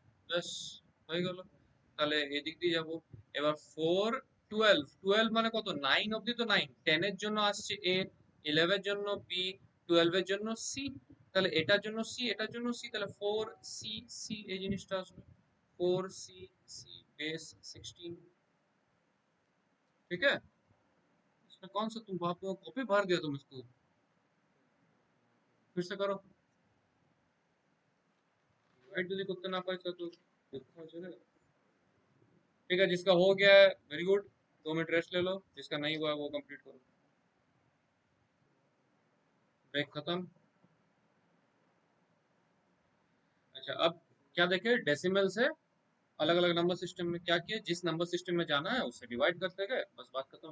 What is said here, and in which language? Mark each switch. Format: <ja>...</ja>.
<bn>ব্যাস হয়ে গেল। তাহলে এদিক দিয়ে যাবো। এবার 4 12 12 মানে কত? 9 অবধি তো 9, 10 এর জন্য আসছে a, 11 এর জন্য b, 12 এর জন্য c। তাহলে এটার জন্য c, এটার জন্য c, তাহলে 4 c c এই জিনিসটা আসবে।</bn> <hi>4 c c बेस 16। ठीक है, इसमें कौन सा तुम बाप कॉपी भर दिया तुम इसको? फिर से करो।</hi> <bn>राइट যদি করতে না পারে তো</bn> <hi>देखो चलेगा। ठीक है, जिसका हो गया है वेरी गुड, 2 मिनट रेस्ट ले लो। जिसका नहीं हुआ है वो कंप्लीट करो। ब्रेक खत्म। अच्छा, अब क्या देखे? डेसिमल से अलग अलग नंबर सिस्टम में क्या किया, जिस नंबर सिस्टम में जाना है उससे डिवाइड करते गए, बस बात खत्म।</hi>